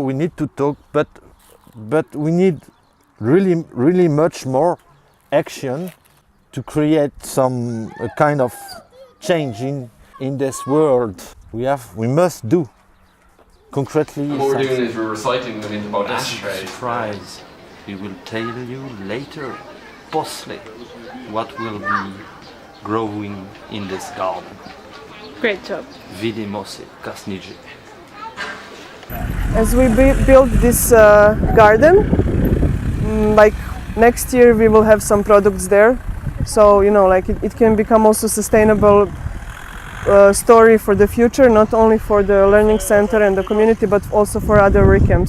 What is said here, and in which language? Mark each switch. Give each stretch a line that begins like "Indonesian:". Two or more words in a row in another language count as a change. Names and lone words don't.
English: We need to talk, but we need really much more action to create some kind of change in this world. We must do concretely. What we're doing is we're recycling them into about ashtrays. Surprise! We will tell you later, possibly, what will be growing in this garden. Great job.
Croatian: Vidimo se kasniđe.
English: As we build this garden, like next year we will have some products there, so like it can become also sustainable story for the future, not only for the learning center and the community, but also for other work camps.